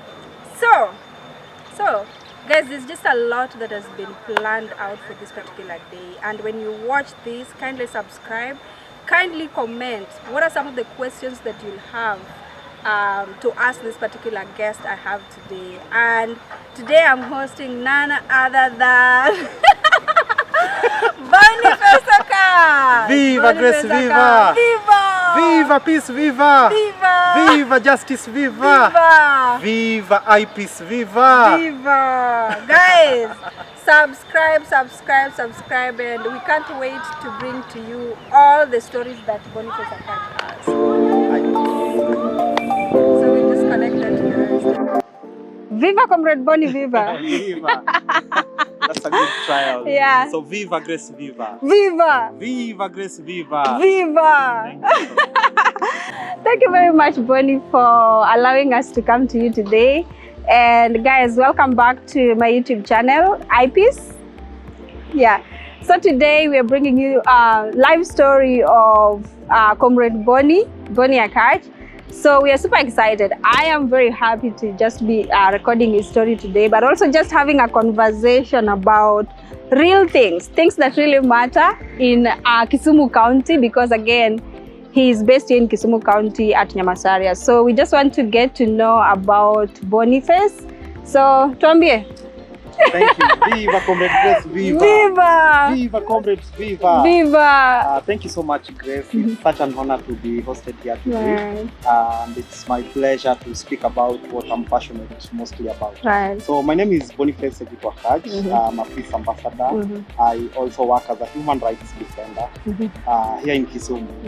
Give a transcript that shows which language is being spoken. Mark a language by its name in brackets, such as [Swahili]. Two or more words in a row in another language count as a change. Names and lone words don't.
[English] So guys, there's just a lot that has been planned out for this particular day, and when you watch this, kindly subscribe, kindly comment what are some of the questions that you'll have to ask this particular guest I have today. And today I'm hosting none other than Boniface Akach! Viva Grace, viva! Viva! Viva peace, viva! Viva! Viva justice, viva! Viva! Viva I-peace, viva! Viva! Guys, subscribe, and we can't wait to bring to you all the stories that Boniface Akach has. So we disconnected to the rest. Viva, Comrade Boni, viva! Viva! That's a good trial. Yeah. So viva Grace, viva! Viva! Viva Grace, viva! Viva! Thank you very much, Boni, for allowing us to come to you today. And guys, welcome back to my YouTube channel, IPs. Yeah. So today we are bringing you a live story of Comrade Boni Akach. So we are super excited. I am very happy to just be recording his story today, but also just having a conversation about real things that really matter in Kisumu County, because again, he is based in Kisumu County at Nyamasaria. So we just want to get to know about Boniface. So, tuambie. Thank you. Viva Comrade Grace, viva! Viva! Viva Comrades, viva! Viva! Thank you so much, Grace. It's such an honor to be hosted here today. Right. And it's my pleasure to speak about what I'm passionate mostly about. Right. So my name is Boniface Akach-Kisumu. I'm a peace ambassador. I also work as a human rights defender here in Kisumu.